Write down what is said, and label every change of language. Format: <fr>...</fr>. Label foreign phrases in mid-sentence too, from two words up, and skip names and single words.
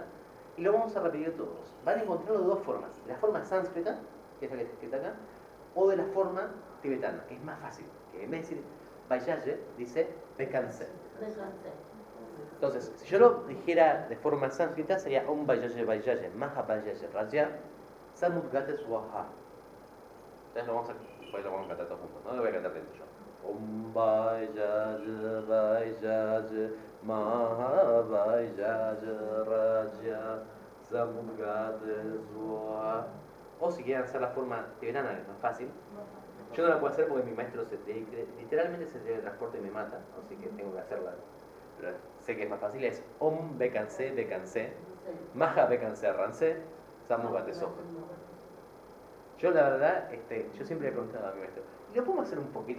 <es>Y lo vamos a repetir todos. Van a encontrarlo de dos formas, de la forma sánscrita, que es la que está escrita acá, o de la forma tibetana, que es más fácil, que en vez de decir Vayaye, dice Bekanse. Entonces, si yo lo dijera de forma sánscrita, sería</es> <sa>ओं वयये वयये महा वयये राज समुद्गते स्वाहा.</sa> <es>Entonces lo vamos a cantar todos juntos, ¿no? Lo voy a cantar dentro yo.</es> <sa>ओं वयये वयये महा वयये राज समुद्गते स्वाहा.</sa> <es>O si quieren hacer la forma tibetana, que es más fácil. Yo no la puedo hacer porque mi maestro literalmente se teletransporta y me mata, así que tengo que hacerla. Pero sé que es más fácil, es</es> <sa>ओं बेकन्से बेकन्से महा बेकन्से रन्से समुद्गते सोहा.</sa> <es>Yo la verdad, yo siempre he preguntado a mi maestro, ¿y lo podemos hacer un poquito?</es>